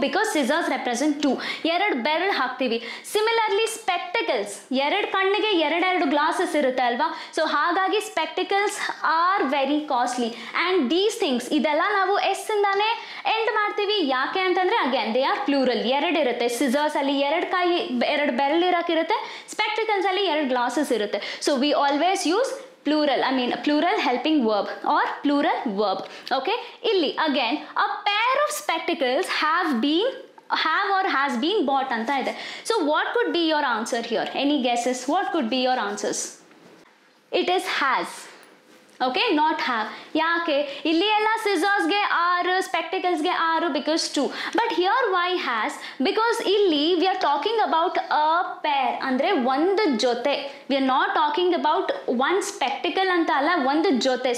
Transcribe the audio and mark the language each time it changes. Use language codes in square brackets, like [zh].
[en] because scissors represent [kn] 2, 2 ಬೆರಳು ಹಾಕ್ತೀವಿ. Similarly spectacles, 2 ಕಣ್ಣಿಗೆ 2 ಗ್ಲಾಸಸ್ ಇರುತ್ತೆ ಅಲ್ವಾ. [en] so ಹಾಗಾಗಿ spectacles are very costly and these things [kn] ಇದೆಲ್ಲ ನಾವು ಎಸ್ ಇಂದಾನೆ ಎಂಡ್ ಮಾಡ್ತೀವಿ. ಯಾಕೆ ಅಂತಂದ್ರೆ [en] Again they are plural. [kn] 2 ಇರುತ್ತೆ, ಸಿಸರ್ಸ್ ಅಲ್ಲಿ 2 ಕೈ 2 ಬೆರಳು ಇರಕ್ಕಿರುತ್ತೆ, ಸ್ಪೆಕ್ಟಿಕಲ್ಸ್ ಅಲ್ಲಿ 2 ಗ್ಲಾಸಸ್ ಇರುತ್ತೆ. [en] So we always use plural, I mean plural helping verb or plural verb. Okay, illi again a pair of spectacles have or has been bought [kn] anta ide. [en] So what could be your answer here? Any guesses? What could be your answers? It is has. Okay, not have. [kn] ಯಾಕೆ ಇಲ್ಲಿ ಎಲ್ಲ ಸಿಸರ್ಸ್ಗೆ 6, ಸ್ಪೆಕ್ಟಿಕಲ್ಸ್ಗೆ 6 because 2. [en] But here why has? Because ಇಲ್ಲಿ we are talking about a pair, [kn] ಅಂದರೆ ಒಂದು ಜೊತೆ. [en] we are not talking about 1 spectacle [kn] ಅಂತ ಅಲ್ಲ, ಒಂದು ಜೊತೆ.